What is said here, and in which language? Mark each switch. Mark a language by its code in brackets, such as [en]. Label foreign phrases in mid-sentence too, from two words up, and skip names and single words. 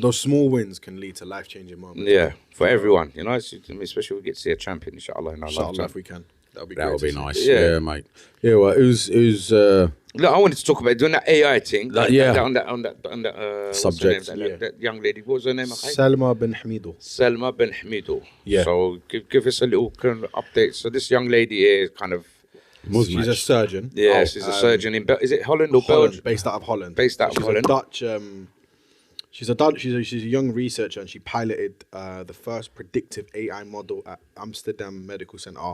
[en] those small wins can lead to life-changing moments. Yeah, for everyone, especially we get to see a champion, inshallah, in our Inshallah, lifetime. if we can. That would be That great would be to see. nice. Yeah. Yeah, mate. Yeah, well, who's Look, I wanted to talk about doing that AI thing. yeah. On that what's her Subject, name? That young lady. What was her name? Akhay? Selma Benhamouda. Selma Benhamouda. Yeah. So give us a little kind of update. So this young lady is kind of She's a surgeon. she's a surgeon in is it Holland or Holland, Belgium? based out of Holland. Based out of She's Holland. A Dutch. She's a young researcher, and she piloted the first predictive AI model at Amsterdam Medical Center.